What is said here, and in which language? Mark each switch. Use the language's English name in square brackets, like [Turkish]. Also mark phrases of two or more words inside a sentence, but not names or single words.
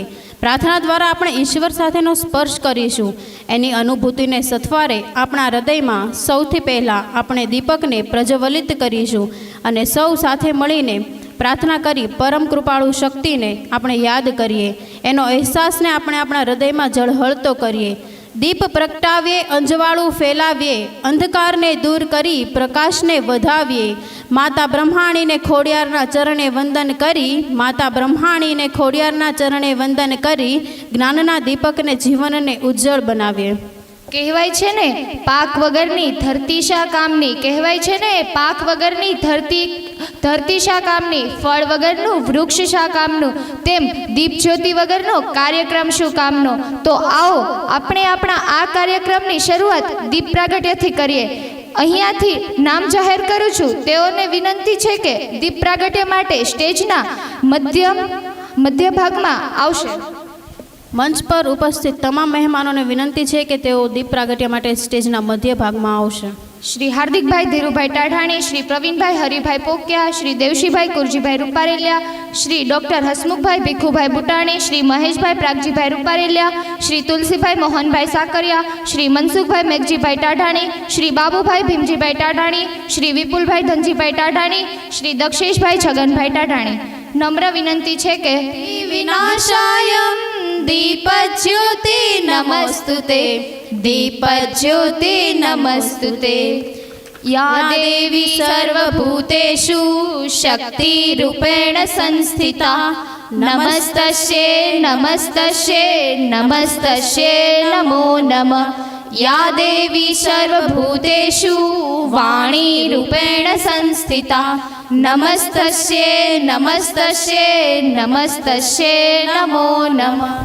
[Gujarati] પ્રાર્થના દ્વારા આપણે ઈશ્વર સાથેનો સ્પર્શ કરીશું। એની અનુભૂતિને સથવારે આપણા હૃદયમાં સૌથી પહેલાં આપણે દીપકને પ્રજ્વલિત કરીશું અને સૌ સાથે મળીને પ્રાર્થના કરી પરમ કૃપાળુ શક્તિને આપણે યાદ કરીએ। એનો અહેસાસને આપણે આપણા હૃદયમાં ઝળહળતો કરીએ। દીપ પ્રગટાવીએ અજવાળું ફેલાવીએ અંધકાર ને દૂર કરી પ્રકાશ ને વધાવીએ। માતા બ્રહ્માણી ને ખોડિયારના ચરણે વંદન કરી માતા બ્રહ્માણી ને ખોડિયારના ચરણે વંદન કરી જ્ઞાનના દીપક ને જીવન ને ઉજ્જવળ બનાવીએ। કહેવાય છે ને પાક વગરની ધરતી શા કામની, કહેવાય છે ને પાક વગરની ધરતી શા કામની, ફળ વગરનું વૃક્ષ શા કામનું, તેમ દીપ જ્યોતિ વગરનો કાર્યક્રમ શું કામનો। તો આવો આપણે આપણા આ કાર્યક્રમની શરૂઆત દીપ પ્રાગટ્યથી કરીએ। અહીંયાથી નામ જાહેર કરું છું, તેઓને વિનંતી છે કે દીપ પ્રાગટ્ય માટે સ્ટેજના મધ્ય ભાગમાં આવશે। મંચ પર ઉપસ્થિત તમામ મહેમાનોને વિનંતી છે કે તેઓ દીપ પ્રાગટ્ય માટે સ્ટેજના મધ્ય ભાગમાં આવશે। श्री हार्दिकभाई धीरुभाई टाढाणी, श्री प्रवीणभाई हरिभाई पोक्या, श्री देवशीभाई कुरजीभाई रूपारेलिया, श्री डॉक्टर हसमुखभाई भीखुभाई बुटाणी, श्री महेशभाई प्रागजीभाई रूपारेलिया, श्री तुलसीभाई मोहनभाई साकरिया, श्री मनसुखभाई मेघजीभाई टाढाणी, श्री बाबूभाई भीमजीभाई टाढाणी, श्री विपुलभाई धनजीभाई टाढाणी, श्री दक्षेशभाई छगनभाई टाढाणी। નમ્ર વિનંતી છે કે [Sanskrit] विनाशायं दीपज्योति नमस्तुते, दीपज्योति नमस्तुते। યા દેવી સર્વભૂતેષુ શક્તિરૂપેણ સંસ્થિતા નમસ્તસ્યે નમસ્તસ્યે નમસ્તસ્યે નમો નમઃ. યા દેવી સર્વભૂતેષુ વાણીરૂપેણ સંસ્થિતા નમસ્તસ્યે નમસ્તસ્યે નમસ્તસ્યે નમો નમઃ.